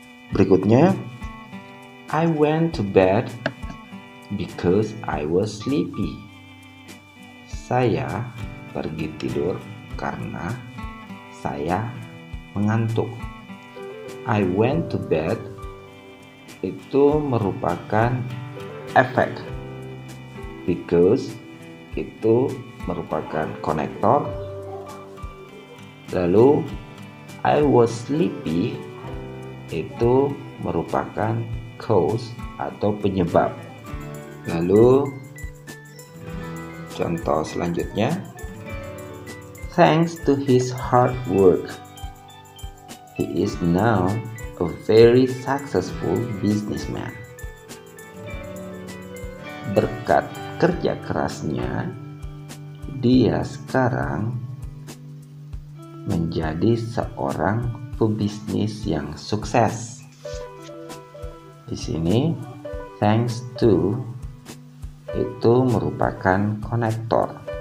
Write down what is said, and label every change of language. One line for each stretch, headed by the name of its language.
Indonesian: Berikutnya,
English: I went to bed because I was sleepy.
Indonesian: Saya pergi tidur karena saya mengantuk.
English: I went to bed
Indonesian: itu merupakan efek. Because itu merupakan konektor. Lalu
English: I was sleepy
Indonesian: itu merupakan cause atau penyebab. Lalu contoh selanjutnya,
English: thanks to his hard work, he is now a very successful businessman.
Indonesian: Berkat kerja kerasnya, dia sekarang menjadi seorang pebisnis yang sukses. Di sini,
English: thanks to
Indonesian: itu merupakan konektor.